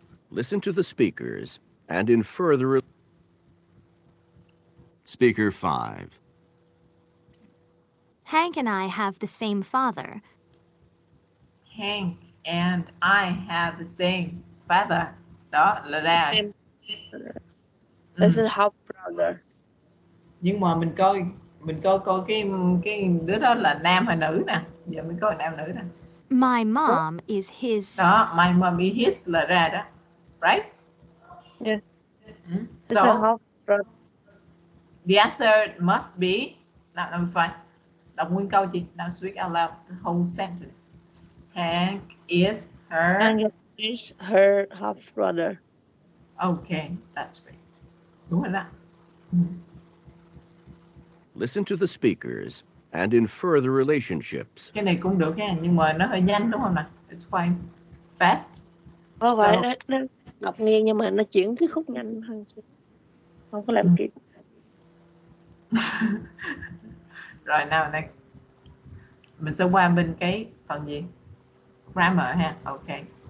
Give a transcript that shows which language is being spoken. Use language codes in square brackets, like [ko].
[en] Listen to the speakers and in further. Speaker 5. Hank and I have the same father. Hank and I have the same father. [vi] Đó là ra. [en] This is half brother. [vi] Nhưng mà mình coi cái đứa đó là nam hay nữ nè. Giờ mình coi nam nữ nè. [en] My mom is his. [vi] Đó, [en] my mom is his [vi] là ra đó. [en] Right? Yeah. This is So half brother. the answer must be. Now number 5. [vi] Đọc nguyên câu chị. [en] Now speak out loud the whole sentence. Hank is her. Hank is her half brother. Okay, that's great. [vi] Đúng rồi đó. [en] Listen to the speakers and in further relationships. [vi] Cái này cũng được ha, nhưng mà nó hơi nhanh đúng không nào? [en] It's quite fast. [vi] Có phải nó đọc nghe nhưng mà nó chuyển cái khúc nhanh hơn. Không có làm kịp. Rồi [en] now next. [vi] Mình sẽ qua bên cái phần gì? Grammar ha. Okay.